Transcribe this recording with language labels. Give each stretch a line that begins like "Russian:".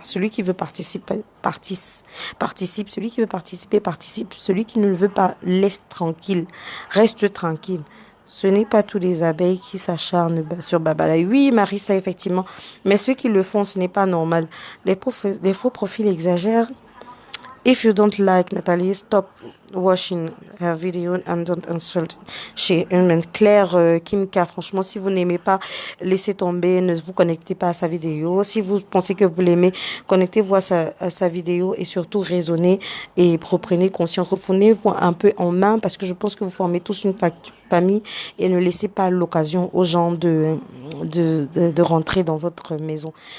French: Celui qui veut participer, participe. Celui qui veut participer, participe. Celui qui ne le veut pas, laisse tranquille. Reste tranquille. Ce n'est pas tous les abeilles qui s'acharnent sur Babalaï. Oui, Marissa, effectivement. Mais ceux qui le font, ce n'est pas normal. Les faux profils exagèrent.
English: If you don't like Nathalie, stop watching her video and don't insult chez Human.
French: Claire Kimka, franchement, si vous n'aimez pas, laissez tomber, ne vous connectez pas à sa vidéo. Si vous pensez que vous l'aimez, connectez-vous à sa vidéo et surtout raisonnez et prenez conscience. Reprenez-vous un peu en main parce que je pense que vous formez tous une famille et ne laissez pas l'occasion aux gens de rentrer dans votre maison.